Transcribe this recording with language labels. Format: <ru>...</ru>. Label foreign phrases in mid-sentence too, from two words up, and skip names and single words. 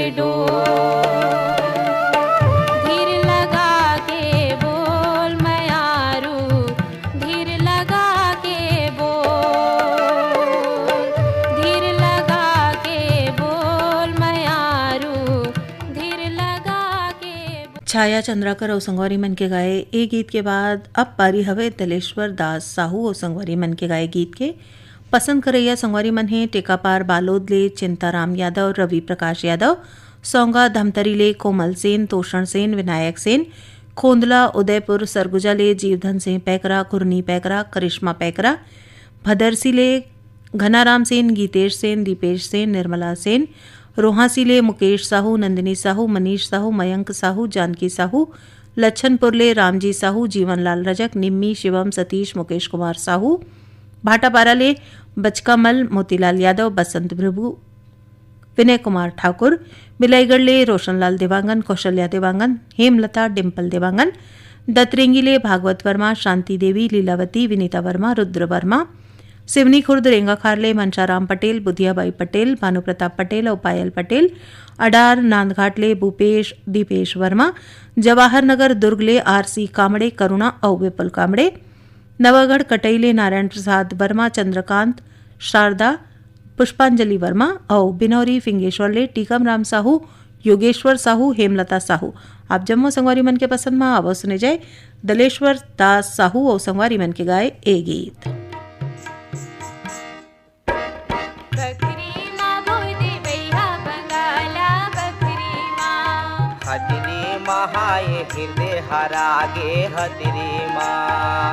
<hne>डोर धीर लगा के बोल मयारू धीर लगा के बोल धीर लगा के बोल मयारू धीर लगा के छाया चंद्राकर और संगवारी मन के गाए ए गीत के बाद अब पारी हवे दलेश्वर दास साहू और संगवारी मन के गाए गीत के पसंद करैया संगवारी मन है टेकापार बालोद ले चिंताराम यादव रवि प्रकाश यादव सौंगा धमतरी ले कोमल सेन तोषण सेन विनायक सेन खोंदला उदयपुर सरगुजा ले जीवधन सिंह पैकरा कुरनी पैकरा करिश्मा पैकरा भदरसी ले घनाराम सेन गीतेश सेन दीपेश सेन निर्मला सेन रोहासी ले मुकेश साहू नंदिनी साहू मनीष साहू मयंक साहू जानकी साहू लच्छनपुर ले रामजी साहू जीवनलाल रजक निम्मी शिवम सतीश मुकेश कुमार साहू भाटापारा ले बचकामल मोतीलाल यादव बसंत प्रभु विनय कुमार ठाकुर बिलाईगढ़ ले रोशनलाल देवांगन कौशल्या देवांगन हेमलता डिम्पल देवांगन दतरेंगी ले भागवत वर्मा शांति देवी लीलावती विनीता वर्मा रुद्र वर्मा सिवनी खुर्द रेंगाखार ले मनशाराम पटेल बुधियाबाई पटेल भानुप्रताप पटेल और पायल पटेल अडार नांदघाट ले भूपेश दीपेश वर्मा जवाहर नगर दुर्ग ले आरसी कामड़े करुणा और विपुल कामड़े नवागढ़ कटई नारायण प्रसाद वर्मा चंद्रकांत शारदा पुष्पांजलि वर्मा और बिनौरी फिंगेश्वर ले टीकम राम साहू योगेश्वर साहू हेमलता साहू आप जम्मू संगवारी मन के पसंद में आवाज सुने जाए दलेश्वर दास साहू और संगवारी मन के गाए ए गीत हजरी महाए हृदय हरागे हजरी माँ</hne>